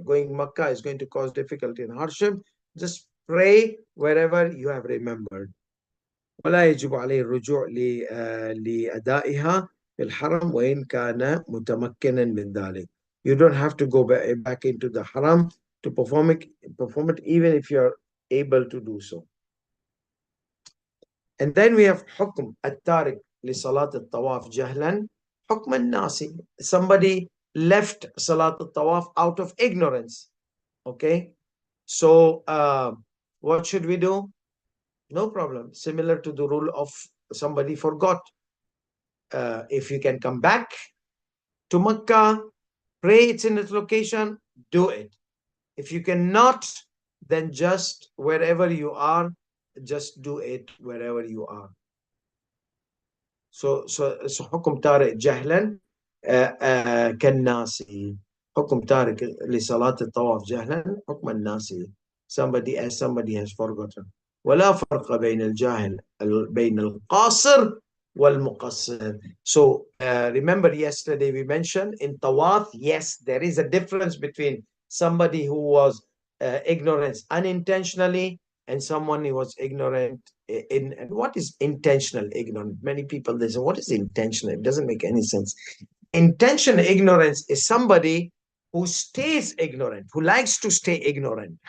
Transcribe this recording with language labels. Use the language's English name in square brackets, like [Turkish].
[English] Going Makkah is going to cause difficulty and hardship. Just pray wherever you have remembered. [Arabic] ولا يجب عليه الرجوع لأدائها في الحرم وإن كان متمكنا من ذلك. [English] You don't have to go back into the haram to perform it even if you're able to do so. And then we have [Arabic] حكم التارك لصلاة الطواف جهلا حكم الناسي. [English] Somebody left Salat al-Tawaf out of ignorance. Okay, so what should we do? No problem. Similar to the rule of somebody forgot. If you can come back to Makkah, pray it's in its location, do it. If you cannot, then just wherever you are, just do it wherever you are. [Arabic] So حكم طارئ جهلا كالناسي. حكم طارئ لصلاة الطواف جهلا حكم الناسي. [English] Somebody has forgotten. [Arabic] ولا فرق بين الجاهل بين القاصر والمقصر. [English] So remember yesterday we mentioned in Tawaf, yes, there is a difference between somebody who was ignorance unintentionally and someone who was ignorant and what is intentional ignorance? Many people, they say, what is intentional? It doesn't make any sense. Intentional ignorance is somebody who stays ignorant, who likes to stay ignorant.